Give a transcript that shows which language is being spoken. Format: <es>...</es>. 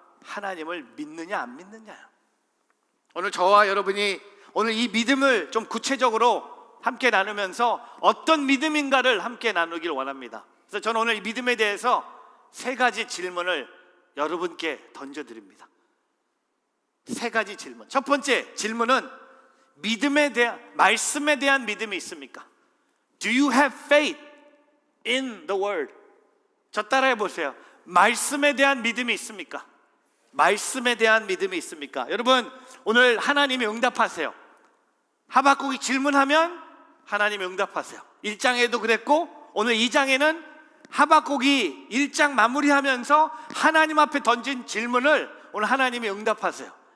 <ko>하나님을 믿느냐 안 믿느냐. 오늘 저와 여러분이 오늘 이 믿음을 좀 구체적으로 함께 나누면서 어떤 믿음인가를 함께 나누길 원합니다. 그래서 저는 오늘 이 믿음에 대해서 3가지 질문을 여러분께 던져드립니다. 3가지 질문. 첫 번째 질문은 믿음에 대한, 말씀에 대한 믿음이 있습니까?</ko> <en>Do you have faith in the word?</en> <ko>저 따라해 보세요. 말씀에 대한 믿음이 있습니까? 말씀에 대한 믿음이 있습니까? 여러분, 오늘 하나님이 응답하세요. 하박국이 질문하면 하나님이 응답하세요. 1장에도 그랬고 오늘 2장에는 하박국이 1장 마무리하면서 하나님 앞에 던진 질문을 오늘 하나님이 응답하세요.</ko>